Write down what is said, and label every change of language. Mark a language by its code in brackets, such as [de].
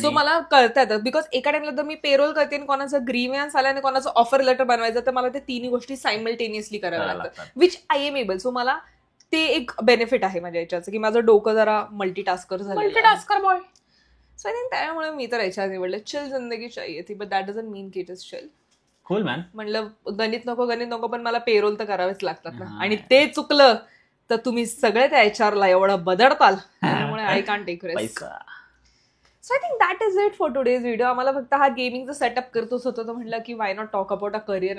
[mr] So मला करता येतात बिकॉज एका टाइमला जर मी पेरोल करते आणि कोणाचं ग्रीव्हन्स आला आणि कोणाचं ऑफर लेटर बनवायचं, तर मला ते 3 गोष्टी सायमल्टेनियसली कराव्या लागतात, [en] Which I am able. [mr] So मला ते एक बेनिफिट आहे माझ्या याच्याचं की माझं डोकं जरा मल्टीटास्कर झालं, multitasker boy. [en] so I think [mr] त्यामुळे मी तर HR निवडलं. [hi] चिल जिंदगी चाहिए थी, [en] But that doesn't mean की it is chill. Cool man. [mr] म्हणलं गणित नको पण मला पेरोल तर करावेच लागतात ना, आणि ते चुकलं तर तुम्ही सगळे त्या HR एवढं बदडताल, त्यामुळे [en] I can take risk. So I think that is it for today's video. [mr] आम्हाला फक्त हा गेमिंगचा सेटअप करतोच होतं, तर म्हटलं की [en] Why not talk about a career.